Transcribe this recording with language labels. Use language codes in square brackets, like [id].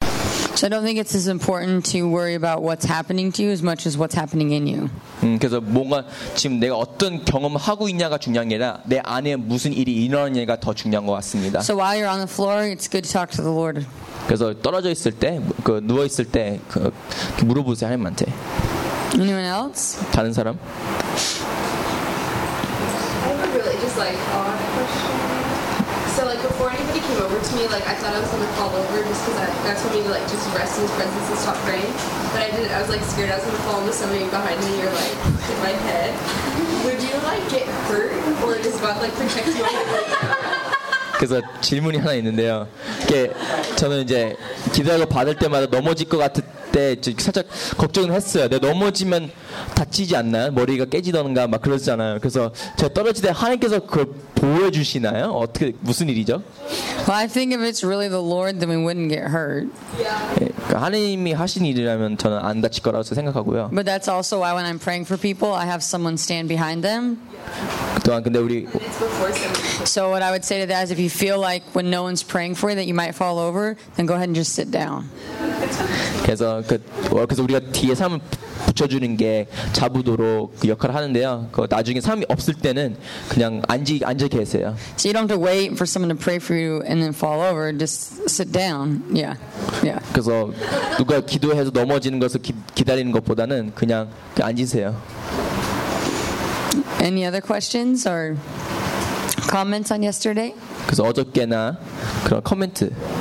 [en] So I don't think it's as important to worry about what's happening to you as much as what's happening in you. [ko] 그래서 뭔가 지금 내가 어떤 경험을 하고 있냐가 중요한 게 아니라 내 안에 무슨 일이 일어나냐가 더 중요한 것 같습니다. [en] So while you're on the floor, it's good to talk to the Lord. [ko] 그래서 떨어져 있을 때, 그 누워 있을 때, 그 물어보세요 하나님한테. [en] Anyone else? [ko] 다른 사람? [en] I would really just like on a question. So like before anybody came over to me, like I thought I was gonna fall over just because God told me to like just rest in His presence and stop praying. But I didn't. I was like scared I was gonna fall into somebody behind me or like hit my head. Would you like get hurt or does God like protect you? [ko] 그래서 질문이 하나 있는데요. 이게 저는 이제 기도하고 받을 때마다 넘어질 것 같을 때 살짝 걱정을 했어요. 내가 넘어지면 다치지 않나요? 머리가 깨지던가 막 그러잖아요. 그래서 제가 떨어질 때 하나님께서 그걸 보여주시나요? 어떻게 무슨 일이죠? [en] Well, I think if it's really the Lord, then we wouldn't get hurt. Yeah. [ko] 하나님이 하신 일이라면 저는 안 다칠 거라고 생각하고요. [en] But that's also why when I'm praying for people, I have someone stand behind them. [ko] 또한 근데 우리 [en] So what I would say to that is if you feel like when no one's praying for you that you might fall over, then go ahead and just sit down. [ko] 그래서 그래서 우리가 뒤에 사람을 붙여주는 게 잡으도록 역할을 하는데요. 그 나중에 사람이 없을 때는 그냥 앉아 계세요. [en] So you don't have to wait for someone to pray for you and then fall over. Just sit down. Yeah. Yeah. [ko] 그래서 누가 기도해서 넘어지는 것을 기다리는 것보다는 그냥 앉으세요. [en] Any other questions or comments on yesterday? [ko] 그래서 어저께나 그런 코멘트.